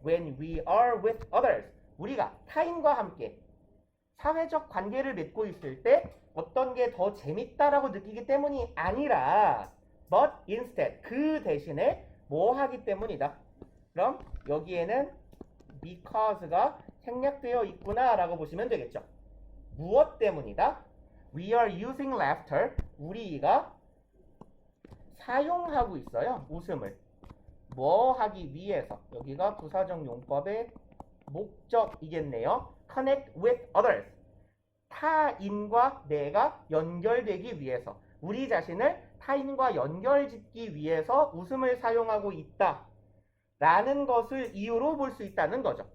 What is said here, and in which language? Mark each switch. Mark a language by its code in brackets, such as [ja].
[en] when we are with others, [ko] 우리가 타인과 함께 사회적 관계를 맺고 있을 때 어떤 게 더 재밌다라고 느끼기 때문이 아니라 [en] but instead, [ko] 그 대신에 뭐 하기 때문이다. 그럼 여기에는 because가 생략되어 있구나 라고 보시면 되겠죠. 무엇 때문이다? [en] We are using laughter, [ko] 우리가 사용하고 있어요. 웃음을 뭐 하기 위해서. 여기가 부사적 용법의 목적이겠네요. [en] connect with others, [ko] 타인과 내가 연결되기 위해서, 우리 자신을 타인과 연결짓기 위해서 웃음을 사용하고 있다 라는 것을 이유로 볼 수 있다는 거죠.